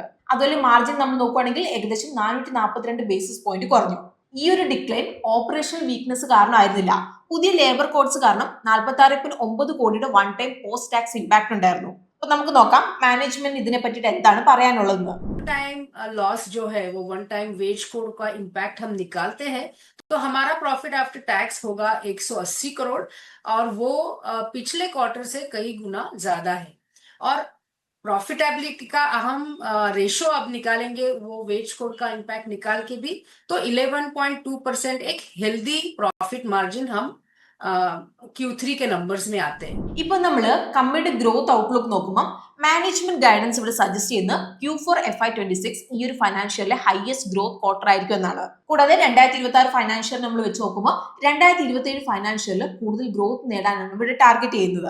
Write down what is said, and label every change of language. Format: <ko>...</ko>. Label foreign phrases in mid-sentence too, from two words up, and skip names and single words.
<ml>അതുപോലെ മാർജിൻ നമ്മൾ നോക്കുകയാണെങ്കിൽ ഏകദേശം 442</ml> <en>basis point</en> <ml>കുറഞ്ഞു. ഈ ഒരു</ml> <en>decline operational weakness</en> <ml>കാരണമായിരുന്നില്ല. പുതിയ</ml> <en>labour codes</en> <ml>കാരണം 46.9 കോടിയുടെ</ml> <en>one time post tax impact</en> <ml>ഉണ്ടായിരുന്നു. അപ്പൊ നമുക്ക് നോക്കാം മാനേജ്മെന്റ് ഇതിനെ പറ്റിയിട്ട് എന്താണ് പറയാനുള്ളതെന്ന്.</ml> <en>time loss</en> <hi>जो है वो</hi> <en>one time wage code</en> <hi>का इम्पैक्ट हम निकालते हैं तो हमारा</hi> <en>profit after tax</en> <hi>होगा 180 करोड़ और वो पिछले क्वार्टर से कई गुना ज्यादा है। और प्रॉफिटेबिलिटी का अहम रेशो अब निकालेंगे वो</hi> <en>wage code</en> <hi>का इम्पैक्ट निकाल के भी, तो 11.2% एक</hi> <en>healthy profit margin</en> <hi>हम Q3 के नंबर्स में आते हैं.</hi> <ml>ഇപ്പൊ നമ്മള് കമ്പനിയുടെ</ml> <en>growth outlook</en> <ml>നോക്കുമ്പോൾ</ml> <en>management guidance</en> <ml>ഇവിടെ സജസ്റ്റ് ചെയ്യുന്ന Q4 FY26 ഈ ഒരു ഫൈനാൻഷ്യലിലെ</ml> <en>highest growth quarter</en> <ml>ആയിരിക്കും എന്നാണ്. കൂടാതെ 2026 ഫൈനാൻഷ്യൽ നമ്മൾ വെച്ച് നോക്കുമ്പോൾ 2027 ഫൈനാൻഷ്യലിൽ കൂടുതൽ ഗ്രോത്ത് നേടാനാണ് ഇവിടെ ടാർഗറ്റ് ചെയ്യുന്നത്.</ml>